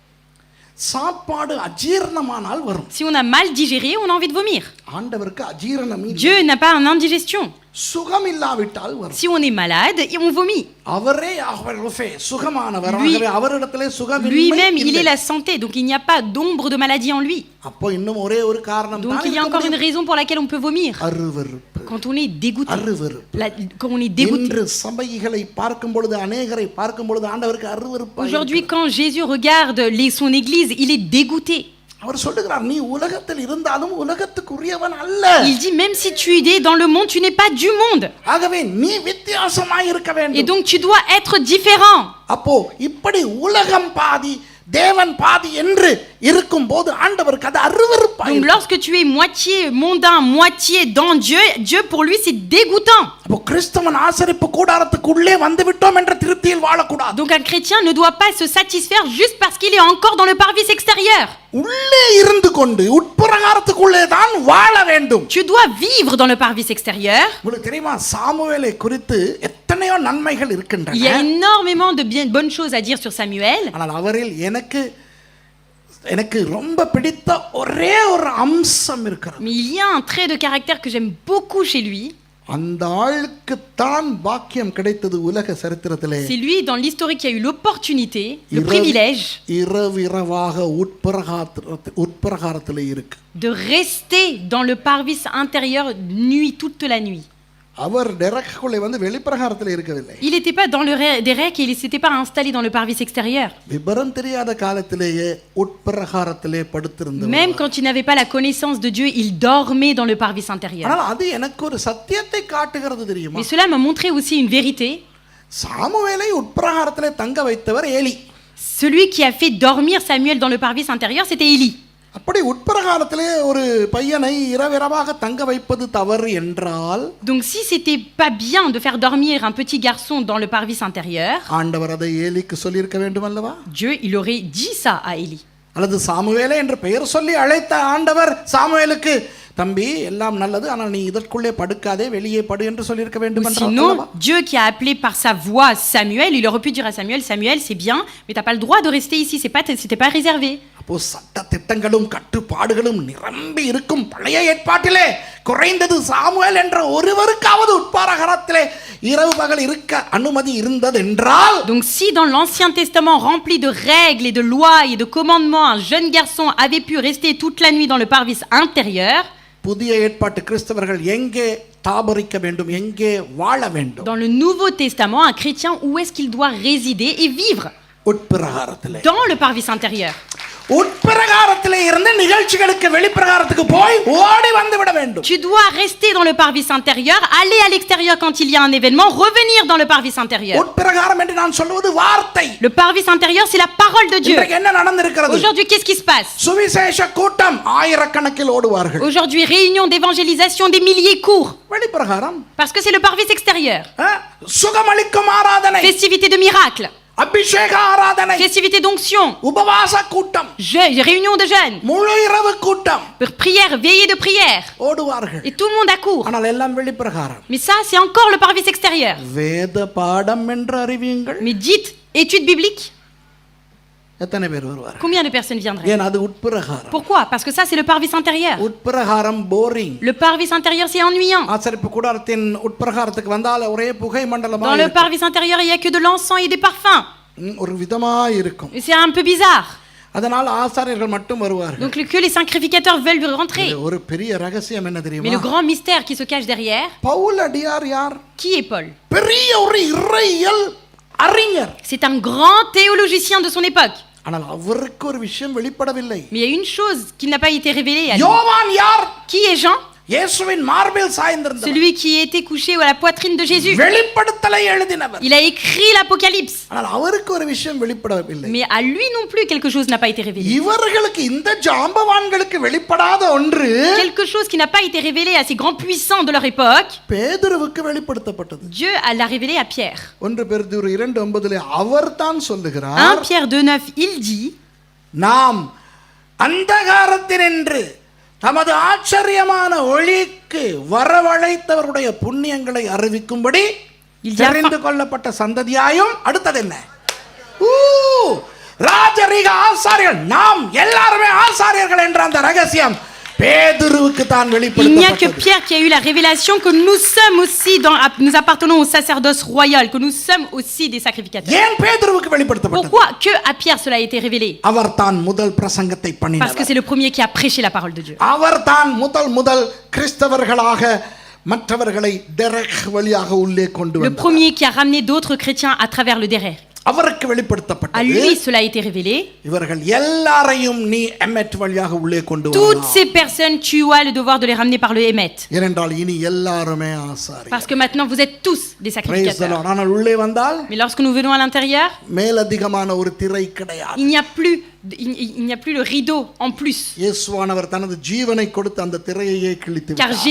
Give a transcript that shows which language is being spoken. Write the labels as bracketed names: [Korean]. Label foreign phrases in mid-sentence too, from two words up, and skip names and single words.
[Tamil] சாப்பாடு அஜீரணமானால் வரும். [French] Si on a mal digéré, on a envie de vomir. [Tamil] ஆண்டவருக்கு அஜீரணம் இல்லை. [French] Dieu n'a pas une indigestion. [Tamil] சுகம் இல்லாவிட்டால் வரும். [French] Si on est malade, on vomit. [Tamil] அவரே சுகமானவர். ஆகவே அவரிடத்திலே சுகம் [French] Lui-même, il est la santé, donc il n'y a pas d'ombre de maladie en lui. [Tamil] அப்போ இன்னும் ஒரே ஒரு காரணம் தான். [French] Donc il y a encore une raison pour laquelle on peut vomir. [Tamil] அருவருப்பு. [French] Quand on est dégoûté. [Tamil] அருவருப்பு. [French] Quand on est dégoûté. [Tamil] இன்று சபைகளை பார்க்கும் பொழுது அநேகரை பார்க்கும் பொழுது ஆண்டவருக்கு அருவருப்பு. [French] Aujourd'hui, quand Jésus regarde son église, il est dégoûté. [Tamil] அவர் சொல்லுகிறார் நீ உலகத்தில் இருந்தாலும் உலகத்துக்குரியவன் அல்ல. [French] Il dit même si tu es dans le monde, tu n'es pas du monde. [Tamil] ஆகவே நீ வித்தியாசமாய் இருக்க வேண்டும். [French] Et donc tu dois être différent. [Tamil] அப்போ இப்படி உலகம் பாதி தேவன் பாதி என்று இருக்கும்போது ஆண்டவருக்கு அது அருவருப்பாய். [French] Donc lorsque tu es moitié mondain, moitié dans Dieu, Dieu pour lui c'est dégoûtant. [Tamil] அப்போ கிறிஸ்தவன் ஆசரிப்பு கூடாரத்துக்குள்ளே வந்து விட்டோம் என்ற திருப்தியில் வாழக்கூடாது. [French] Donc un chrétien ne doit pas se satisfaire juste parce qu'il est encore dans le parvis extérieur. [Tamil] உள்ளே இருந்து கொண்டு உட்பிரகாரத்துக்குள்ளே தான் வாழ வேண்டும். [French] Tu dois vivre dans le parvis extérieur. [Tamil] உங்களுக்கு தெரியுமா சாமுவேலை குறித்து எத்தனையோ நன்மைகள் இருக்கின்றன. [French] Il y a énormément de bonnes choses à dire sur Samuel. [Tamil] ஆனால் அவரில் எனக்கு ரொம்ப பிடித்த ஒரே ஒரு அம்சம் இருக்கிறது. [French] Mais il y a un trait de caractère que j'aime beaucoup chez lui. [Tamil] அந்த ஆளுக்கு தான் பாக்கியம் கிடைத்தது உலக சரித்திரத்திலே. [French] C'est lui dans l'historique qui a eu l'opportunité, le privilège [Tamil] இரவிரவாக உட்பிரகாரத்திலே இருக்கு. [French] de rester dans le parvis intérieur nuit toute la nuit. [Tamil] அவர் டெரக்குள்ளே வந்து வெளிப்பிரகாரத்திலே இருக்கவில்லை. [French] Il n'était pas dans des rèques et il ne s'était pas installé dans le parvis extérieur. [Tamil] விபரம் தெரியாத காலத்திலேயே உட்பிரகாரத்திலே படுத்திருந்தார். [French] Même quand il n'avait pas la connaissance de Dieu, il dormait dans le parvis intérieur. [Tamil] ஆனால் அது எனக்கு ஒரு சத்தியத்தை காட்டுகிறது தெரியுமா? [French] Mais cela m'a montré aussi une vérité. [Tamil] சாமுவேலை உட்பிரகாரத்திலே தங்க வைத்தவர் ஏலி. [French] Celui qui a fait dormir Samuel dans le parvis intérieur, c'était Élie. [Tamil] அப்படி உட்பிரகாரத்திலே ஒரு பையனை இரவிரவாக தங்க வைப்பது தவறு என்றால், [French] donc si c'était pas bien de faire dormir un petit garçon dans le parvis intérieur, [Tamil] ஆண்டவர் அதை ஏலிக்கு சொல்லியிருக்க வேண்டும் அல்லவா? [French] Dieu il aurait dit ça à Élie. [Tamil] அல்லது சாமுவேலே என்று பெயர் சொல்லி அழைத்த ஆண்டவர் சாமுவேலுக்கு தம்பி எல்லாம் நல்லது ஆனால் நீ இதற்குள்ளே படுக்காதே வெளியே படு என்று சொல்லியிருக்க வேண்டும் என்றால். [French] Sinon Dieu qui a appelé par sa voix Samuel, il aurait pu dire à Samuel, Samuel c'est bien mais t'as pas le droit de rester ici, c'était pas réservé. [Tamil] அப்போ சட்ட திட்டங்களும் கட்டுப்பாடுகளும் நிரம்பி இருக்கும் பழைய ஏற்பாட்டிலே குறைந்தது சாமுவேல் என்ற ஒருவருக்காவது உட்பிரகாரத்திலே இரவு பகல் இருக்க அனுமதி இருந்தது என்றால், [French] donc si dans l'Ancien Testament rempli de règles et de lois et de commandements un jeune garçon avait pu rester toute la nuit dans le parvis intérieur, [Tamil] புதிய ஏற்பாட்டு கிறிஸ்தவர்கள் எங்கே தாபரிக்க வேண்டும், எங்கே வாழ வேண்டும்? [French] dans le Nouveau Testament un chrétien où est-ce qu'il doit résider et vivre? [Tamil] உட்பிரகாரத்திலே. [French] Dans le parvis intérieur. [Tamil] உட்பிரகாரத்திலே இருந்து நிகழ்ச்சிகளுக்கு வெளிப்பிரகாரத்துக்கு போய் ஓடி வந்து விட வேண்டும். [French] Tu dois rester dans le parvis intérieur, aller à l'extérieur quand il y a un événement, revenir dans le parvis intérieur. [Tamil] உட்பிரகாரம் என்று நான் சொல்வது வார்த்தை. [French] Le parvis intérieur c'est la parole de Dieu. [Tamil] இன்றைக்கு என்ன நடந்திருக்கிறது? [French] Aujourd'hui qu'est-ce qui se passe? [Tamil] சுவிசேஷ கூட்டம் ஆயிரக்கணக்கில் ஓடுவார்கள். [French] Aujourd'hui réunion d'évangélisation, des milliers courent. [Tamil] வெளிப்பிரகாரம். [French] Parce que c'est le parvis extérieur. [Tamil] சுகமளிக்கும் ஆராதனை. [French] Festivité de miracles. [Tamil] அபிஷேக ஆராதனை, [French] festivité d'onction, [Tamil] உபவாச கூட்டம், [French] réunion de jeûne, [Tamil] முழு இரவு கூட்டம், [French] prière, veillée de prière. [Tamil] ஓடுவார்கள். [French] Et tout le monde accourt. [Tamil] ஆனால் எல்லாம் வெளிப்பிரகாரம். [French] Mais ça, c'est encore le parvis extérieur. [Tamil] வேத பாடம் என்று அறிவியுங்கள். [French] Mais dites, étude biblique, [Tamil] எத்தனை பேர் வருவார்கள்? [French] combien de personnes viendraient? [Tamil] ஏன் அது உட்பிரகாரம். [French] Pourquoi? Parce que ça, c'est le parvis intérieur. [Tamil] உட்பிரகாரம் போரிங். [French] Le parvis intérieur, c'est ennuyant. [Tamil] ஆசரிப்பு கூடாரத்தின் உட்பிரகாரத்துக்கு வந்தால் ஒரே புகை மண்டலமா [French] Dans le [Tamil] இருக்கும். [French] parvis intérieur, il n'y a que de l'encens et des parfums. [Tamil] ஒரு விதமா இருக்கும். [French] Et c'est un peu bizarre. [Tamil] அதனால் ஆசாரியர்கள் மட்டும் வருவார்கள். [French] Donc que les sacrificateurs veulent rentrer. [Tamil] ஒரு பெரிய ரகசியம் என்ன [French] Mais le [Tamil] தெரியுமா? [French] grand mystère qui se cache derrière, [Tamil] பவுல் அடியார் யார்? [French] qui est Paul? [Tamil] பெரிய ஒரு இறையியல் அறிஞர். [French] C'est un grand théologicien de son époque. [Tamil] ஆனால் அவருக்கு ஒரு விஷயம் வெளிப்படவில்லை. [French] Mais il y a une chose qui n'a pas été révélée à lui. [Tamil] யோவான் யார்? [French] Qui est Jean? [Tamil] இயேசுவின் மார்பில் சாய்ந்திருந்தவர். [French] Celui qui était couché à la poitrine de Jésus. [Tamil] வெளிப்படுத்தலை எழுதினவர். [French] Il a écrit l'Apocalypse. [Tamil] ஆனால் அவருக்கு ஒரு விஷயம் வெளிப்படவில்லை. [French] Mais à lui non plus quelque chose n'a pas été révélé. [Tamil] இவர்களுக்கு இந்த ஜாம்பவான்களுக்கு வெளிப்படாத ஒன்று [French] Quelque chose qui n'a pas été révélé à ces grands puissants de leur époque, [Tamil] பேதுருவுக்கு வெளிப்படுத்தப்பட்டது. [French] Dieu l'a révélé à Pierre. [Tamil] 1 பேதுரு 2:9 அவர்தான் [French] 1 [Tamil] சொல்லுகிறார், [French] Pierre 2:9, il dit, [Tamil] நாம் அந்தகாரத்தினின்று தமது ஆச்சரியமான ஒளிக்கு வரவழைத்தவருடைய புண்ணியங்களை அறிவிக்கும்படி [French] Il dit [Tamil] தெரிந்து கொள்ளப்பட்ட சந்ததியாயும் அடுத்தது என்ன? ராஜரீக ஆசாரியர்கள், நாம் எல்லாருமே ஆசாரியர்கள் என்ற அந்த ரகசியம் பேதுருவுக்கு தான் [French] il n'y a que [Tamil] வெளிப்படுத்தப்பட்டது. [French] Pierre qui a eu la révélation que nous sommes aussi nous appartenons au sacerdoce royal, que nous sommes aussi des sacrificateurs. [Tamil] ஏன் பேதுருவுக்கு வெளிப்படுத்தப்பட்டது? [French] Pourquoi que à Pierre cela a été révélé? [Tamil] அவர் தான் முதல் பிரசங்கத்தை [French] Parce que [Tamil] பண்ணினவர். [French] c'est le premier qui a prêché la parole de Dieu. [Tamil] அவர் தான் முதல் கிறிஸ்தவர்களாக மற்றவர்களை டெரக் வழியாக உள்ளே கொண்டு [French] Le [Tamil] வந்தார். [French] premier qui a ramené d'autres chrétiens à travers le derrière. [Tamil] அவருக்கு [French] À [Tamil] வெளிப்படுத்தப்பட்டது, [French] lui cela a été révélé. [Tamil] இவர்கள் எல்லாரையும் நீ எம்மெட் வழியாக உள்ளே கொண்டு [French] Toutes [Tamil] வரலாம். [French] ces personnes, tu as le devoir de les ramener par le Hémet. [Tamil] ஏனென்றால் இனி எல்லாருமே ஆசாரியர். [French] Parce que maintenant vous êtes tous des [English] Praise the [French] sacrificateurs. [English] Lord. [Tamil] ஆனால் உள்ளே வந்தால் [French] Mais lorsque nous venons à l'intérieur, [Tamil] மேலதிகமான ஒரு திரை கிடையாது. [French] il n'y a plus le rideau en plus. [Tamil] இயேசுவானவர் தனது ஜீவனை கொடுத்து அந்த திரையையே கிழித்து [French] Car [Tamil] விட்டார்.